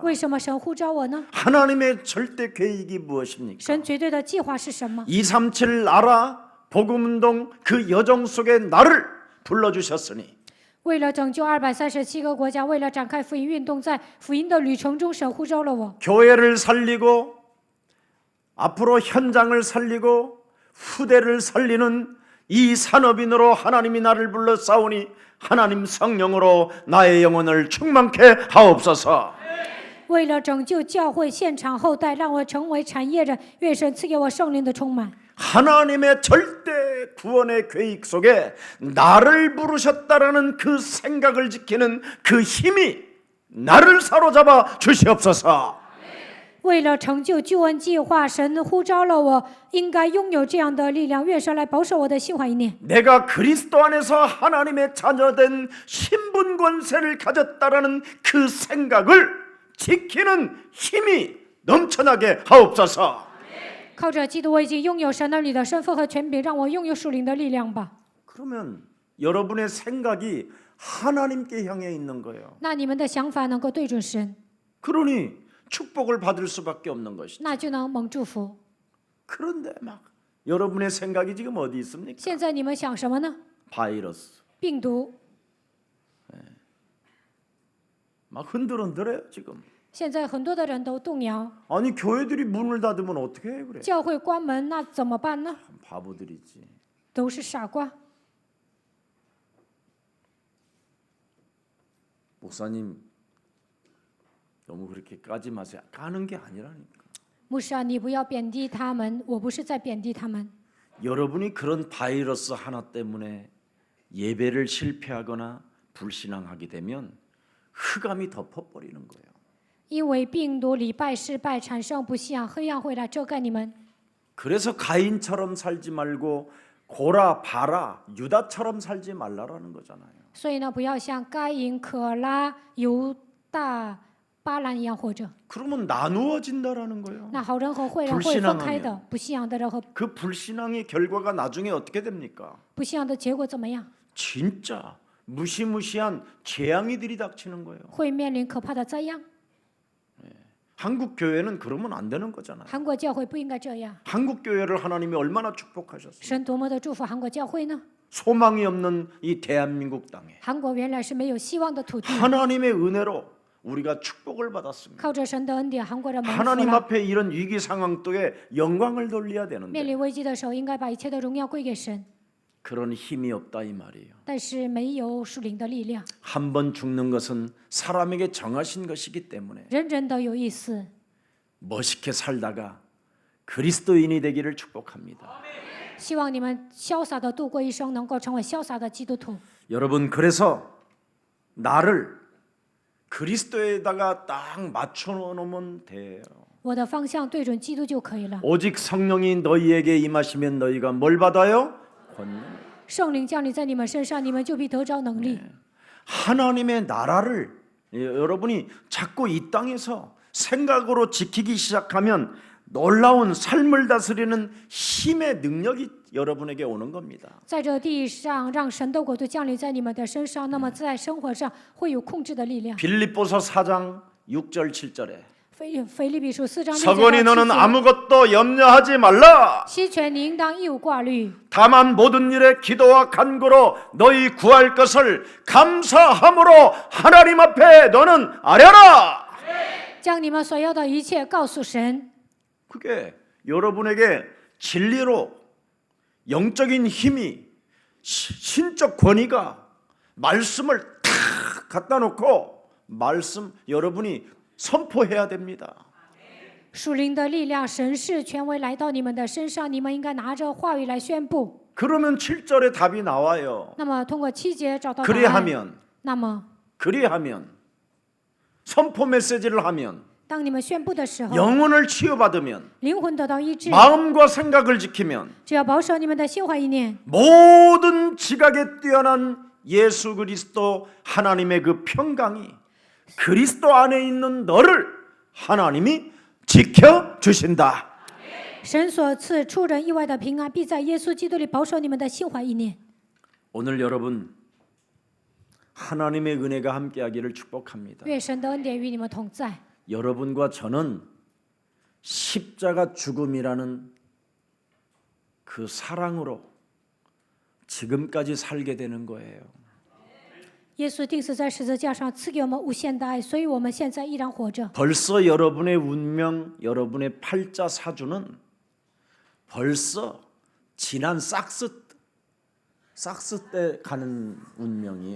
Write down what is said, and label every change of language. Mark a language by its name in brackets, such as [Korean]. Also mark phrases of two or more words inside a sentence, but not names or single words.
[Chinese] 为什么神呼召我呢？ [Korean] 하나님의 절대 계획이 무엇입니까? [Chinese] 神绝对的计划是什么？ [Korean] 237 나라 복음운동 그 여정 속에 나를 불러주셨으니 [Chinese] 为了拯救237个国家，为了展开福音运动，在福音的旅程中，神呼召了我。 [Korean] 교회를 살리고 앞으로 현장을 살리고 후대를 살리는 이 산업인으로 하나님이 나를 불러 싸우니 하나님 성령으로 나의 영혼을 충만케 하옵소서. [Chinese] 为了拯救教会现场后代，让我成为产业人，愿神赐给我圣灵的充满。 [Korean] 하나님의 절대 구원의 계획 속에 나를 부르셨다라는 그 생각을 지키는 그 힘이 나를 사로잡아 주시옵소서. [Chinese] 为了成就救恩计划，神呼召了我，应该拥有这样的力量。愿神来保守我的心怀意念。 [Korean] 내가 그리스도 안에서 하나님의 자녀된 신분 권세를 가졌다라는 그 생각을 지키는 힘이 넘쳐나게 하옵소서. [Chinese] 靠着基督，我已经拥有神儿女的身份和权柄，让我拥有属灵的力量吧。 [Korean] 그러면 여러분의 생각이 하나님께 향해 있는 거예요. [Chinese] 那你们的想法能够对准神， [Korean] 그러니 축복을 받을 수밖에 없는 것이죠. [Chinese] 那就能蒙祝福。 [Korean] 그런데 막 여러분의 생각이 지금 어디 있습니까? [Chinese] 现在你们想什么呢？ [Korean] 바이러스 [Chinese] 病毒。 [Korean] 막 흔들흔들해요 지금. [Chinese] 现在很多的人都动摇， [Korean] 아니 교회들이 문을 닫으면 어떻게 해 그래? [Chinese] 教会关门，那怎么办呢？ [Korean] 바보들이지. [Chinese] 都是傻瓜。 [Korean] 목사님 너무 그렇게 까지 마세요. 까는 게 아니라니까. [Chinese] 牧师啊，你不要贬低他们，我不是在贬低他们。 [Korean] 여러분이 그런 바이러스 하나 때문에 예배를 실패하거나 불신앙하게 되면 흑암이 덮어버리는 거예요. [Chinese] 因为病毒礼拜失败产生不信仰，黑暗会来遮盖你们。 [Korean] 그래서 가인처럼 살지 말고 고라, 바라, 유다처럼 살지 말라라는 거잖아요. [Chinese] 所以呢，不要像该隐、可拉、犹大、巴兰一样活着。 [Korean] 그러면 나누어진다라는 거예요. [Chinese] 那好人和坏人会分开的，不信仰的人和 [Korean] 그 불신앙의 결과가 나중에 어떻게 됩니까? [Chinese] 不信仰的结果怎么样？ [Korean] 진짜 무시무시한 재앙이 들이닥치는 거예요. [Chinese] 会面临可怕的灾殃。 [Korean] 한국 교회는 그러면 안 되는 거잖아요. [Chinese] 韩国教会不应该这样。 [Korean] 한국 교회를 하나님이 얼마나 축복하셨어요. [Chinese] 神多么的祝福韩国教会呢？ [Korean] 소망이 없는 이 대한민국 땅에 [Chinese] 韩国原来是没有希望的土地， [Korean] 하나님의 은혜로 우리가 축복을 받았습니다. [Chinese] 靠着神的恩典，韩国人蒙福 [Korean] 하나님 [Chinese] 了。 [Korean] 앞에 이런 위기 상황 속에 영광을 돌려야 [Chinese] 面 [Korean] 되는데 [Chinese] 临危机的时候，应该把一切的荣耀归给神， [Korean] 그런 힘이 없다 이 말이에요. [Chinese] 但是没有属灵的力量。 [Korean] 한 번 죽는 것은 사람에게 정하신 것이기 때문에 [Chinese] 人人都有意思， [Korean] 멋있게 살다가 그리스도인이 되기를 축복합니다. [Chinese] 希望你们潇洒的度过一生，能够成为潇洒的基督徒。 [Korean] 여러분 그래서 나를 그리스도에다가 딱 맞춰 놓으면 돼요. [Chinese] 我的方向对准基督就可以了。 [Korean] 오직 성령이 너희에게 임하시면 너희가 뭘 받아요? 권능. [Chinese] 圣灵降临在你们身上，你们就必得着能力。 [Korean] 하나님의 나라를 여러분이 자꾸 이 땅에서 생각으로 지키기 시작하면 놀라운 삶을 다스리는 힘의 능력이 여러분에게 오는 겁니다. [Chinese] 在这地上，让神的国度降临在你们的身上，那么在生活上会有控制的力量。 [Korean] 빌립보서 4장 6절 7절에 [Chinese] 腓立比书4章6 [Korean] 서건이 [Chinese] 节到 [Korean] 너는 [Chinese] 7节， [Korean] 아무것도 염려하지 말라. [Chinese] 希权你应当一无挂虑， [Korean] 다만 모든 일에 기도와 간구로 너희 구할 것을 감사함으로 하나님 앞에 너는 아뢰라. [Chinese] 将你们所要的一切告诉神。 [Korean] 그게 여러분에게 진리로 영적인 힘이 신적 권위가 말씀을 탁 갖다 놓고 말씀 여러분이 선포해야 됩니다. [Chinese] 属灵的力量、神是权威来到你们的身上，你们应该拿着话语来宣布。 [Korean] 그러면 7절에 답이 나와요. [Chinese] 那么通过7节找到答案。 [Korean] 그리하면 [Chinese] 那么 [Korean] 선포 메시지를 하면 [Chinese] 当你们宣布的时候， [Korean] 영혼을 치유받으면 [Chinese] 灵魂得到医治， [Korean] 마음과 생각을 지키면 [Chinese] 只要保守你们的心怀意念， [Korean] 모든 지각에 뛰어난 예수 그리스도 하나님의 그 평강이 그리스도 안에 있는 너를 하나님이 지켜 주신다. [Chinese] 神所赐出人意外的平安，必在耶稣基督里保守你们的心怀意念。 [Korean] 오늘 여러분 하나님의 은혜가 함께하기를 축복합니다. [Chinese] 愿神的恩典与你们同在。 [Korean] 여러분과 저는 십자가 죽음이라는 그 사랑으로 지금까지 살게 되는 거예요. [Chinese] 耶稣钉死在十字架上，赐给我们无限的爱，所以我们现在依然活着。 [Korean] 벌써 여러분의 운명, 여러분의 팔자 사주는 벌써 지난 삭스 때 가는 운명이에요.